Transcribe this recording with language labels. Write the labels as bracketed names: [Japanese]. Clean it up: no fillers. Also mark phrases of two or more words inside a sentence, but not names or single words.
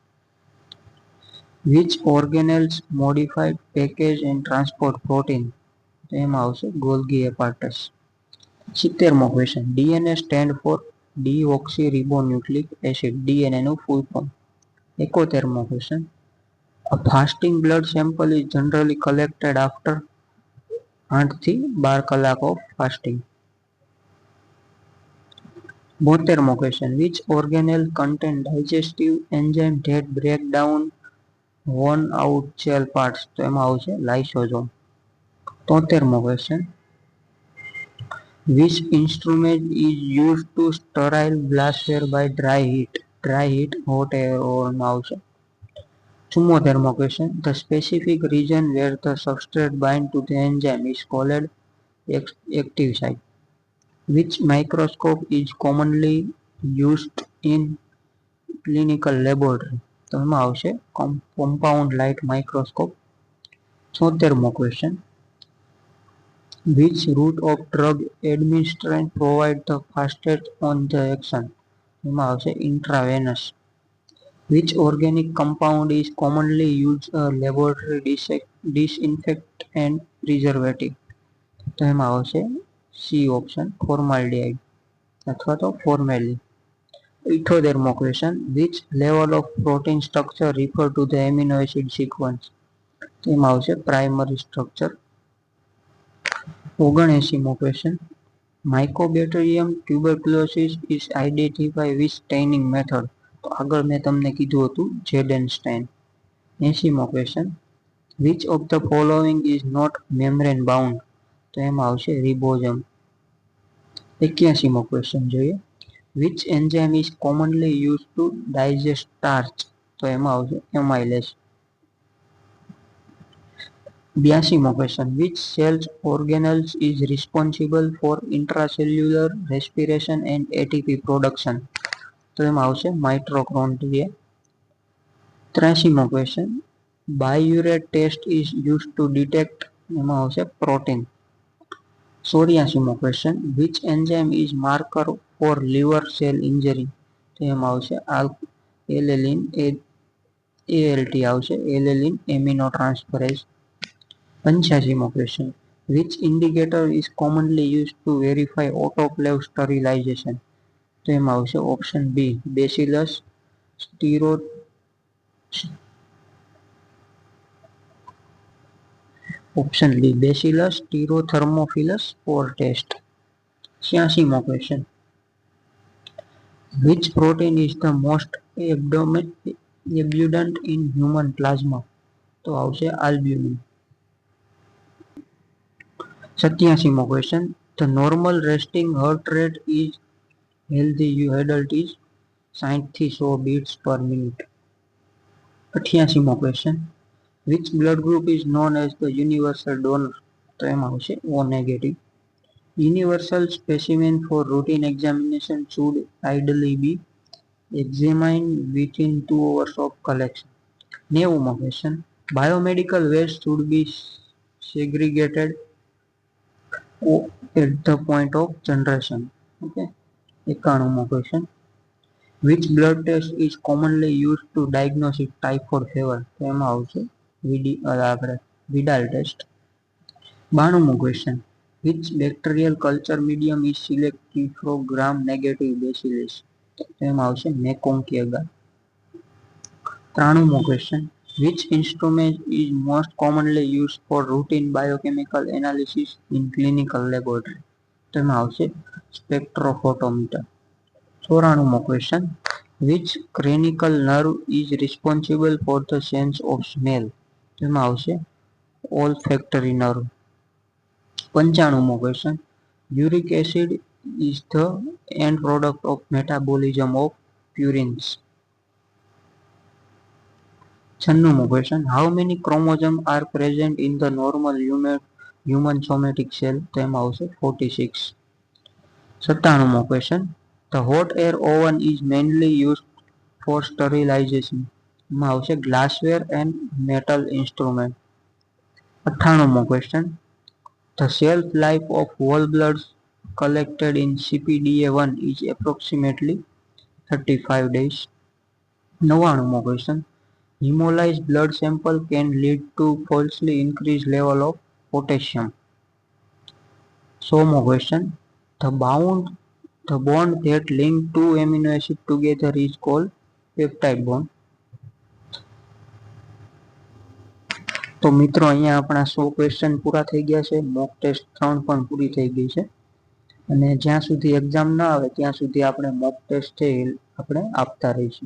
[English] which organelles modified package and transport protein? [Gujarati] એમાં આવશે ગોલ્ગી એપાર્ટસ. [English] 70મો ક્વેશ્ચન, DNA stand for deoxyribonucleic acid, DNA નું full form. [Gujarati] 71મો ક્વેશ્ચન, [English] a fasting blood sample is generally collected after 8 [Gujarati] થી 12 કલાક [English] of fasting. [Gujarati] 72મો ક્વેશ્ચન, [English] which organelle contain digestive enzyme that break down worn out cell parts? [Gujarati] તો એમાં આવશે લાઇસોઝોમ. 73મો ક્વેશ્ચન, [English] which instrument is used to sterile glassware by dry heat? hot air oven આવશે. [Gujarati] 74મો ક્વેશ્ચન, [English] the specific region where the substrate bind to the enzyme is called active site. Which microscope is commonly used in clinical laboratory? [Gujarati] તો એમાં આવશે [English] compound light microscope. [Gujarati] 76મો ક્વેશ્ચન, [English] which route of drug administration provide the fastest on the action? [Gujarati] એમાં આવશે intravenous. [English] Which organic compound is commonly used a laboratory disinfect and preservative? [Gujarati] તો એમાં આવશે [English] C option, [Gujarati] ફોર્માલ્ડિહાઇડ અથવા તો ફોર્મેલિન. 78મો ક્વેશ્ચન, [English] which level of protein structure refer to the amino acid sequence? [Gujarati] એમાં આવશે [English] primary structure. 79મો ક્વેશ્ચન, Mycobacterium tuberculosis is identify with staining method? [Gujarati] તો આગળ મેં તમને કીધું હતું [English] Jaden stain. [Gujarati] 80મો ક્વેશ્ચન, [English] which of the following is not membrane bound? [Gujarati] તો એમાં આવશે રિબોઝમ. 81મો ક્વેશ્ચન જોઈએ, [English] which enzyme is commonly used to digest starch? [Gujarati] તો એમાં આવશે એમાઇલેસ. 82મો ક્વેશ્ચન, [English] which cells organelles is responsible for intracellular respiration and ATP production? [Gujarati] તો એમાં આવશે માઇટોકોન્ડ્રિયા. 83મો ક્વેશ્ચન, [English] biuret test is used to detect? [Gujarati] એમાં આવશે પ્રોટીન. 84મો ક્વેશ્ચન, [English] which enzyme is marker for liver cell injury? [Gujarati] તો એમાં આવશે એલેલિન ALT આવશે, [English] alanine amino transferase. [Gujarati] 85મો ક્વેશ્ચન, [English] which indicator is commonly used to verify autoclave sterilization? [Gujarati] તો એમાં આવશે [English] option B, Bacillus stearo option B Bacillus stearothermophilus spore test. [Gujarati] 86મો ક્વેશ્ચન. [English] Which protein is the most abundant in human plasma? [Gujarati] તો આવશે આલ્બ્યુમિન. 87મો ક્વેશ્ચન. [English] The normal resting heart rate is healthy adult is 60 થી 100 beats per minute. [Gujarati] 88મો ક્વેશ્ચન. [English] Which blood group is known as the universal donor? [Gujarati] તો એમાં આવશે [English] O negative. Universal specimen for routine examination should ideally be examined within 2 hours of collection. [Gujarati] 90મો ક્વેશ્ચન. [English] Biomedical waste should be segregated at the point of generation. [Gujarati] Okay. 91મો ક્વેશ્ચન. [English] Which blood test is commonly used to diagnose typhoid fever? [Gujarati] તો એમાં આવશે [English] Vidal test. [Gujarati] 92મો ક્વેશ્ચન. [English] Which bacterial culture medium is selected for gram-negative bacillus? [Gujarati] તો એમાં આવશે [English] Mekong agar. [Gujarati] 93મો ક્વેશ્ચન. [English] Which instrument is most commonly used for routine biochemical analysis in clinical laboratory? [Gujarati] તો એમાં આવશે spectrophotometer. 94મો ક્વેશ્ચન. [English] Which cranial nerve is responsible for the sense of smell? [Gujarati] તો એમાં આવશે [English] olfactory nerve. [Gujarati] 95મો ક્વેશ્ચન. [English] Uric acid is the end product of metabolism of purines. [Gujarati] 96મો ક્વેશ્ચન. [English] How many chromosomes are present in the normal human somatic cell? [Gujarati] તો એમાં આવશે 46. 97મો ક્વેશ્ચન. [English] The hot air oven is mainly used for sterilization. [Gujarati] એમાં આવશે [English] glassware and metal instrument. [Gujarati] 98મો ક્વેશ્ચન. [English] The shelf life of whole blood collected in CPDA1 is approximately 35 days. [Gujarati] 99મો ક્વેશ્ચન. [English] Hemolyzed blood sample can lead to falsely increased level of potassium. [Gujarati] 100મો ક્વેશ્ચન. [English] The bond that link two amino acid together is called peptide bond. [Gujarati] તો મિત્રો અહીંયા આપણા 100 ક્વેશ્ચન પૂરા થઈ ગયા છે. [English] mock test [Gujarati] 3 પણ પૂરી થઈ ગઈ છે. અને જ્યાં સુધી એક્ઝામ ના આવે ત્યાં સુધી આપણે [English] mock test [Gujarati] છે આપણે આપતા રહીશું.